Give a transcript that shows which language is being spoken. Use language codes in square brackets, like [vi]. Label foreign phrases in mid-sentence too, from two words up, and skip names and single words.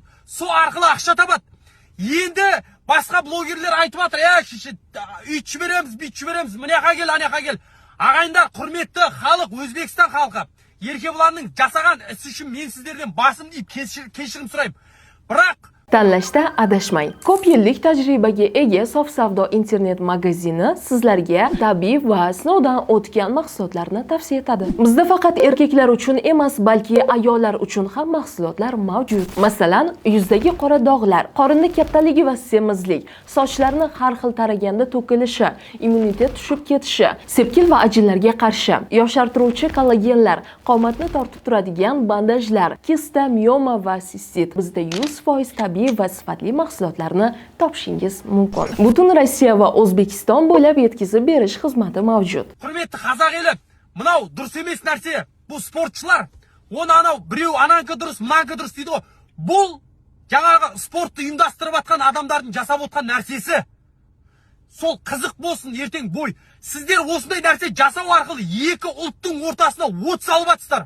[kk] Сол арқылы ақша табады. Енді басқа блогерлер айтып жатыр, шеше, үйтіп жібереміз, бүйтіп жібереміз, мынаяққа кел, анаяққа кел. Ағайындар, құрметті халық, Өзбекстан халқы, Еркебұланның жасаған ісі үшін мен сіздерден басым deyip кешірім сұраймын. Бірақ [uz] tanlashda adashmang. Ko'p yillik tajribaga ega Sof savdo internet magazini sizlarga tabiiy va sinovdan o'tgan mahsulotlarni tavsiya etadi. Bizda faqat erkaklar uchun emas, balki ayollar uchun ham mahsulotlar mavjud. Masalan, yuzdagi qora dog'lar, qorinning kattaligi va semizlik, sochlarni har xil taraganda to'kilishi, immunitet tushib ketishi, sepkil va ajinlarga qarshi, yoshartiruvchi kollagenlar, qomatni tortib turadigan bandajlar, kista, mioma va sistit. Bizda 100% tabiiy va sifatli mahsulotlarni topishingiz mumkin. Butun Rossiya va O'zbekiston bo'ylab yetkazib berish xizmati mavjud. [kk] Hurmatli қазақ елі, мынау дұрыс емес нәрсе. Бұл спортшылар, оны анау біреу ананкі дұрыс, мынанкі дұрыс дейді ғой. Бұл жаңағы спортты ұйымдастырып атқан адамдардың жасап отқан нәрсесі. Сол қызық болсын ертең бой. Сіздер осындай нәрсе жасау арқылы екі ұлттың ортасына от салып атсыздар.